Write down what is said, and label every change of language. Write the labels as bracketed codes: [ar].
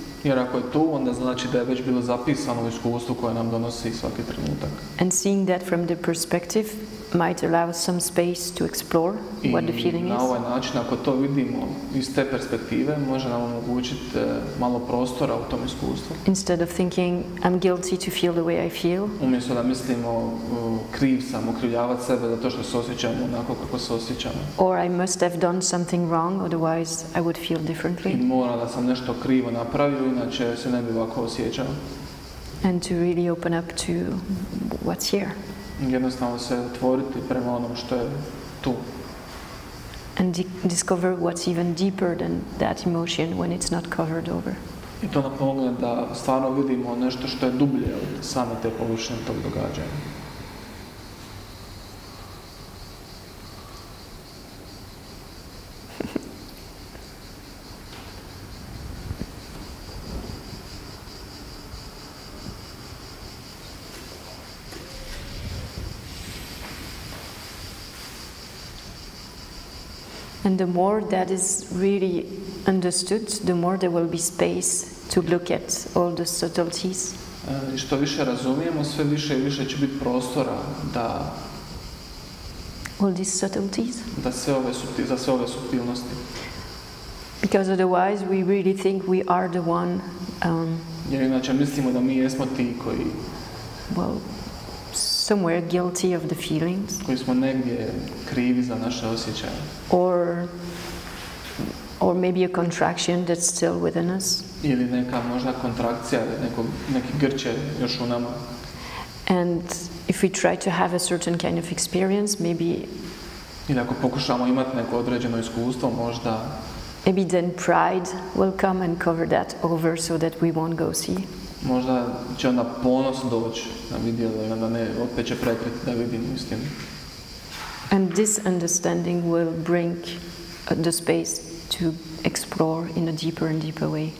[hr] Jer ako je tu, onda znači da je već bilo zapisano u iskustvu koje nam donosi svaki trenutak. [en] And seeing that from the perspective might allow some space to explore what the feeling is. [hr] I na ovaj način, ako to vidimo iz te perspektive, može nam omogućiti malo prostora u tom iskustvu. [en] Instead of thinking I'm guilty to feel the way I feel. [hr] Umjesto da mislimo kriv sam, okrivljavati sebe zato što se osjećamo onako kako se osjećamo. [en] Or I must have done something wrong, otherwise I would feel differently. [hr] I mora da sam nešto krivo napravio, inače se ne bi ovako osjećao. [en] And to really open up to what's here. [hr] Jednostavno se otvoriti prema onom što je tu. [en] And discover what's even deeper than that emotion when it's not covered over. [hr] I to nam pomogne da stvarno vidimo nešto što je dublje od same te površine tog događaja. [en] And the more that is really understood, the more there will be space to look at all the subtleties. [hr] Što više razumijemo, sve više i više će biti prostora da [en] all these subtleties. [hr] Za sve ove suptilnosti. [en] Because otherwise we really think we are the one [hr] Jer inače mislimo da mi jesmo ti koji [en] somewhere guilty of the feelings. [hr] Koji smo negdje krivi za naše osjećaje. [en] Or maybe a contraction that's still within us. [hr] Ili neka možda kontrakcija, neki grče još u nama. [en] And if we try to have a certain kind of experience, maybe [hr] ili ako pokušamo imati neko određeno iskustvo, možda [en] maybe then pride will come and cover that over so that we won't go see. [hr] Možda će onda ponos doći na vidjelo i onda opet će prekriti da vidim istinu. [en] And this understanding will bring the space to explore in a deeper and deeper way.